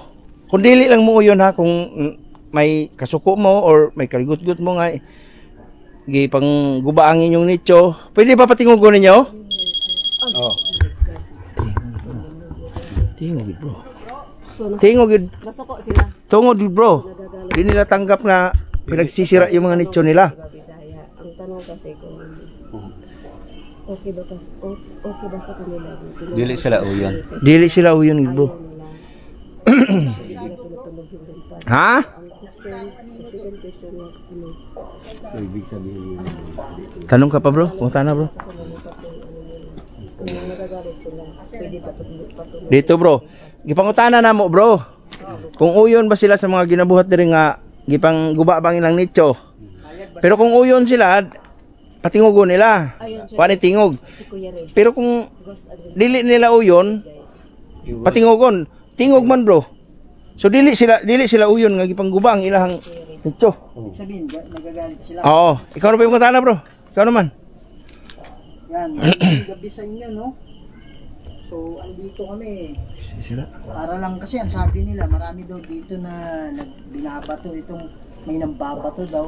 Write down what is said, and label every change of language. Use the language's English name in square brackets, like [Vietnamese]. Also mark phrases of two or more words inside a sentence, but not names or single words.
[Cebuano] Kung dili lang mo uyon ha, kung may kasuko mo or may kaligut-gut mo nga gi panggubaangin yung nicho, pwede ba patingugon ninyo? Oh. Tingog bro. Tingog Masuko sila. tungod bro. [Filipino] Di nila tanggap na pinagsisira yung mga nicho nila. Bisaya. Ang tanong kasi kung okay ba sa kanila? [Cebuano] Dili sila uyon. Dili sila uyon bro. Ha? [English] Second question was [Filipino] Ibig sabihin yun. Tanong ka pa bro? Kung tana bro? kung nagagalit sila. Pwede patuloy. Dito bro, [Cebuano] gipangutana na mo bro. Kung uyon ba sila sa mga ginabuhat diri nga gipang guba bang ilang nicho? Pero kung uyon sila, patingugon nila. [Filipino] Ayun siya. [Cebuano] Wani tingog. Si Kuya Ray. Pero kung Ghost Adventure. dili nila uyon, patingugon. Tingog man bro. So dili sila uyon nga gipang guba ang ilang nicho. [Filipino] Ibig sabihin, nagagalit sila. Oo, ikaw na ba yung kutana bro? Ikaw naman. Yan, magandang gabi sa inyo, no? So, andito kami. Sila. Para lang kasi ang sabi nila, marami daw dito na binabato itong may nambabato daw.